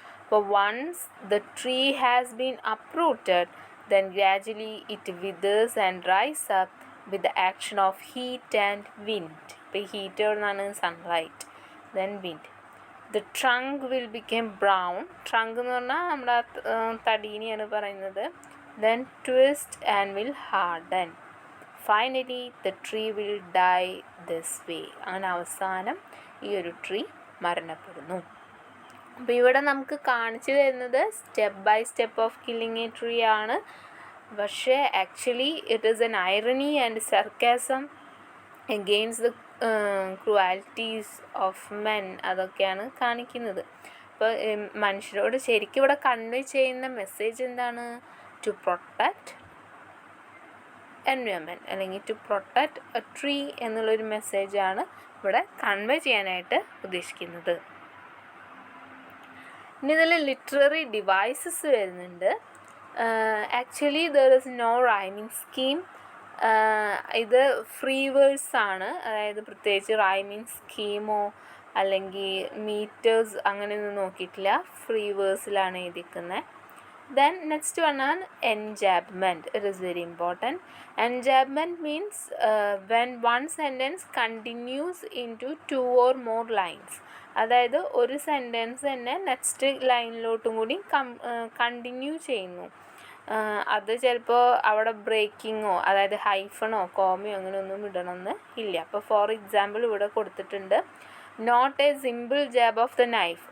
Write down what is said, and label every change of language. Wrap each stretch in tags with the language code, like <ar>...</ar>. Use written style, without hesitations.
<en>But once the tree has been uprooted, then gradually it withers and dries up with the action of heat and wind. The heat</en> <ml>ആണ്</ml> <en>sunlight, then wind. The trunk will become brown.</en> <ml>Trunk എന്ന് പറഞ്ഞാൽ നമ്മുടെ തടീനെയാണ് പറയുന്നത്.</ml> <en>Then twist and will harden. Finally, the tree will die this way.</en> <ml>അങ്ങനെ അവസാനം ഈ ഒരു tree മരണപ്പെടുന്നു. അപ്പോൾ ഇവിടെ നമുക്ക് കാണിച്ചു തരുന്നത്</ml> <en>step by step of killing a tree</en> <ml>ആണ്. പക്ഷേ</ml> <en>actually it is an irony and sarcasm against the cruelties of men,</en> <ml>അതൊക്കെയാണ് കാണിക്കുന്നത്. അപ്പോൾ മനുഷ്യരോട് ശരിക്കും ഇവിടെ കൺവേ ചെയ്യുന്ന മെസ്സേജ് എന്താണ്,</ml> <en>to protect environment</en> <ml>അല്ലെങ്കിൽ</ml> <en>to protect a tree</en> <ml>എന്നുള്ളൊരു മെസ്സേജാണ് ഇവിടെ കൺവേ ചെയ്യാനായിട്ട് ഉദ്ദേശിക്കുന്നത്. ഇനി ഇതിൽ</ml> <en>literary devices</en> <ml>വരുന്നുണ്ട്.</ml> <en>Actually there is no rhyming scheme.</en> <ml>ഇത്</ml> <en>free words</en> <ml>ആണ്, അതായത് പ്രത്യേകിച്ച് റൈമിങ് സ്കീമോ അല്ലെങ്കിൽ മീറ്റേഴ്സ് അങ്ങനെയൊന്നും നോക്കിയിട്ടില്ല, ഫ്രീ വേഴ്സിലാണ് എഴുതിക്കുന്നത്.</ml> <en>Then next one</en> <ml>ആണ്</ml> <en>enjambment. It is very important. Enjambment means when one sentence continues into two or more lines.</en> <ml>അതായത് ഒരു സെൻറ്റൻസ് തന്നെ നെക്സ്റ്റ് ലൈനിലോട്ടും കൂടി കണ്ടിന്യൂ ചെയ്യുന്നു. അത് ചിലപ്പോൾ അവിടെ ബ്രേക്കിങ്ങോ അതായത് ഹൈഫണോ കോമയോ അങ്ങനെയൊന്നും ഇടണമെന്ന് ഇല്ല. അപ്പോൾ</ml> <en>for example</en> <ml>ഇവിടെ കൊടുത്തിട്ടുണ്ട്,</ml> <en>Not a simple jab of the knife.</en>